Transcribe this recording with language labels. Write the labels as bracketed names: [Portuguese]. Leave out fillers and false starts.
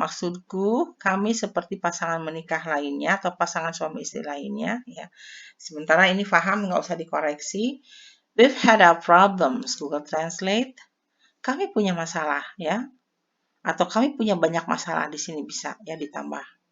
[Indonesian] Maksudku kami seperti pasangan menikah lainnya atau pasangan suami istri lainnya. Ya. Sementara ini paham, nggak usah dikoreksi. [English] We've had our problems, Google Translate. [Indonesian] Kami punya masalah ya, atau kami punya banyak masalah di sini bisa ya ditambah.